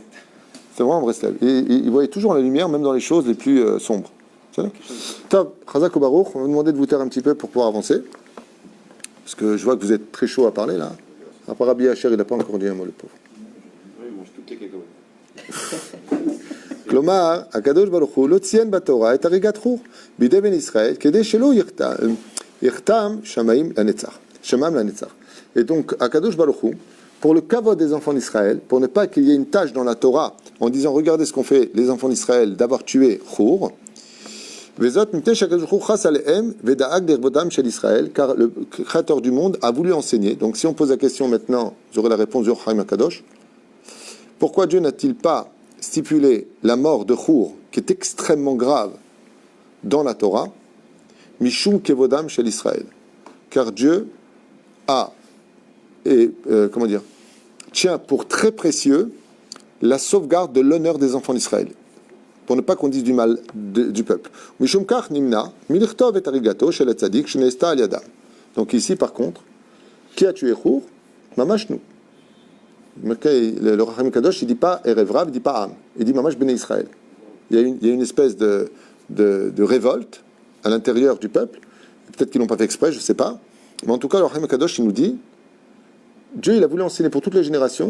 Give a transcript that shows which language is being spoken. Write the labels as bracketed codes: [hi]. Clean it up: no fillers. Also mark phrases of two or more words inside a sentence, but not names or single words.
[fr] C'est vraiment un Breslev. Et il voyait toujours la lumière, même dans les choses les plus sombres. Top, Chazak ou Baruch, on va vous demander de vous taire un petit peu pour pouvoir avancer. Parce que je vois que vous êtes très chaud à parler là. Après Rabbi Hacher, il n'a pas encore dit un mot, le pauvre. Oui, il mange toutes les cacahuètes. [he] כלומר, הקדוש ברוך הוא לא ציין בתורה את הריגת חור בידי בן ישראל כדי שלא יחתם שמיים לנצח. [fr] Et donc, [he] הקדוש ברוך הוא, [fr] pour le kavod des enfants d'Israël, pour ne pas qu'il y ait une tâche dans la Torah en disant regardez ce qu'ont fait les enfants d'Israël d'avoir tué Hur, car le créateur du monde a voulu enseigner. Donc si on pose la question maintenant, vous aurez la réponse du [he] חיים הקדוש. [fr] Pourquoi Dieu n'a-t-il pas stipulé la mort de Hur, qui est extrêmement grave dans la Torah, [he] משום כבודם [fr] chez l'Israël? Car Dieu a, tient pour très précieux la sauvegarde de l'honneur des enfants d'Israël, pour ne pas qu'on dise du mal du peuple. [he] משום כך נמנע מלכתוב את הריגתו של צדיק שנעשתה על ידם. [fr] Donc ici, par contre, qui a tué Hur? Mamash nous. Le Raham Kadosh, il ne dit pas [he] ערב רב, [fr] il ne dit pas Am, il dit [he] ממש בני ישראל. [fr] Il y a une espèce de révolte à l'intérieur du peuple. Peut-être qu'ils ne l'ont pas fait exprès, je ne sais pas. Mais en tout cas, le Raham Kadosh, il nous dit Dieu, il a voulu enseigner pour toutes les générations.